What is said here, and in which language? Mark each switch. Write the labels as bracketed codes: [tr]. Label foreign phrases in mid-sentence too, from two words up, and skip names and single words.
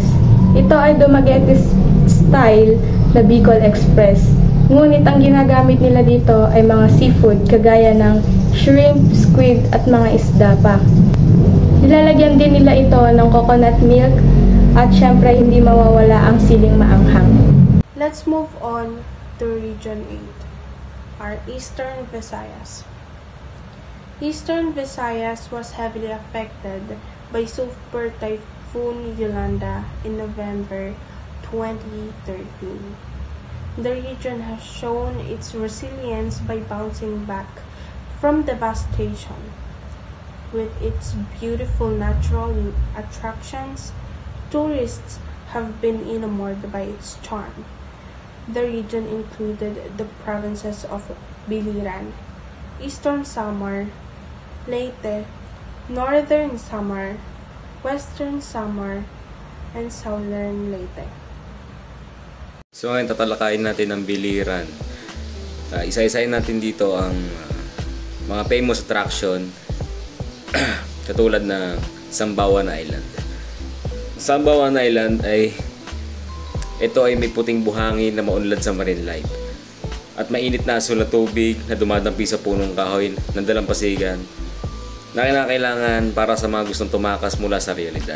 [tl] Ito ay Dumaguete style na Bicol Express. Ngunit ang ginagamit nila dito ay mga seafood kagaya ng shrimp, squid at mga isda pa. Nilalagyan din nila ito ng [en] coconut milk [tl] at syempre hindi mawawala ang siling maanghang. [en] Let's move on to Region 8, our Eastern Visayas. Eastern Visayas was heavily affected by Super Typhoon Yolanda in November 2013. The region has shown its resilience by bouncing back from devastation. With its beautiful natural attractions, tourists have been enamored by its charm. The region included the provinces of Biliran, Eastern Samar, Leyte, Northern Samar, Western Samar, and Southern Leyte. [tl] So ngayon tatalakayin natin ang Biliran. Isa-isayin natin dito ang mga [en] famous attraction [tl] katulad na Sambawan Island. Sambawan Island ay may puting buhangin na maunlad sa [en] marine life [tl] at mainit na asul na tubig na dumadampi sa punong kahoy ng dalampasigan na kinakailangan para sa mga gustong tumakas mula sa realidad.